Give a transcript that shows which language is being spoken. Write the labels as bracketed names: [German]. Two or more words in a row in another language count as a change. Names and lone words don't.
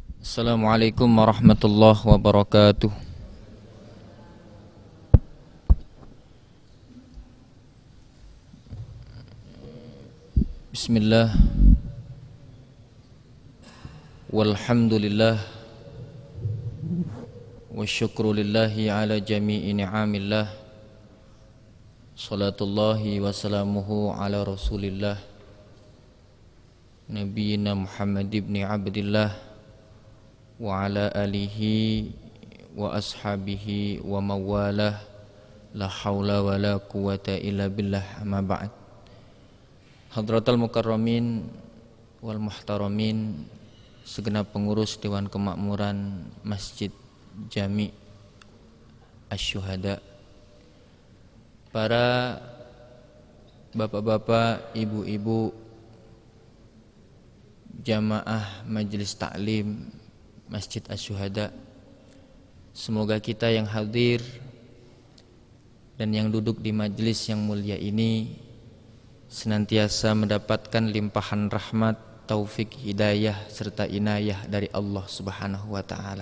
[Arabic] السلام عليكم ورحمة الله وبركاته. Bismillah. Walhamdulillah. والشكر لله على جميع نعم الله. صلوات الله وسلامه على رسول الله نبينا محمد بن عبد الله وعلى آله وأصحابه ومن والاه. لا حول ولا قوة إلا بالله, أما بعد. حضرات المكرمين والمحترمين, [Indonesian] segenap pengurus Dewan Kemakmuran Masjid Jami' Asy-Syuhada, para bapak-bapak, ibu-ibu, jamaah majelis taklim Masjid Asy-Syuhada, semoga kita yang hadir dan yang duduk di majelis yang mulia ini senantiasa mendapatkan limpahan rahmat, taufik, hidayah serta inayah dari Allah [Arabic] سبحانه وتعالى.